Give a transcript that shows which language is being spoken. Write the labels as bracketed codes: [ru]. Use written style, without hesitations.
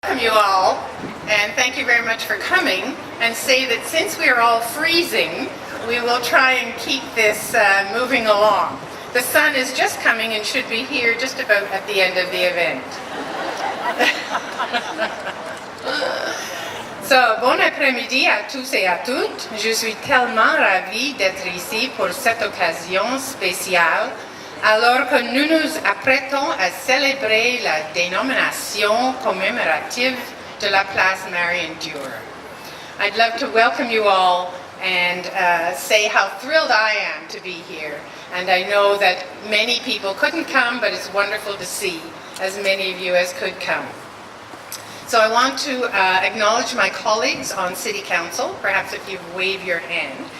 [en] welcome you all, and thank you very much for coming, and say that since we are all freezing, we will try and keep this moving along. The sun is just coming and should be here just about at the end of the event. So, [fr] bon après-midi à tous et à toutes. Je suis tellement ravie d'être ici pour cette occasion spéciale, alors que nous nous apprêtons à célébrer la dénomination commémorative de la place Marion Dewar. [en] I'd love to welcome you all and say how thrilled I am to be here. And I know that many people couldn't come, but it's wonderful to see as many of you as could come. So I want to acknowledge my colleagues on City Council, perhaps if you wave your hand.